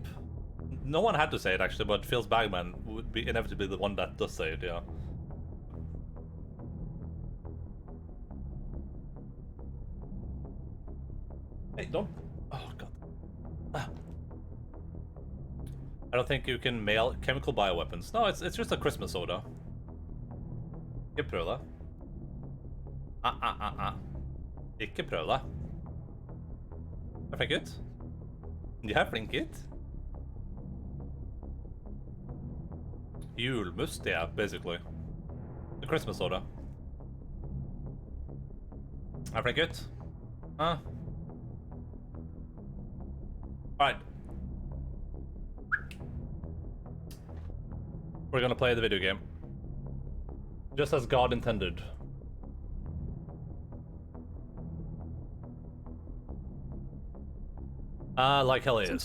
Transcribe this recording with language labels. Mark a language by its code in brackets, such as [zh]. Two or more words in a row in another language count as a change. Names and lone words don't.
[en] No one had to say it actually, but Phil's Bagman would be inevitably the one that does say it, yeah. Hey, don't. Oh god. Ah. I don't think you can mail chemical bioweapons. No, it's just a Christmas soda. [no] Ikke prøv det. Ikke prøv det. Jeg er flink gutt. Jeg er flink gutt. Julmust, [en] yeah, basically. The Christmas soda. [no] Jeg er flink gutt. [en] Alright. We're gonna play the video game. Just as God intended. Like hell is.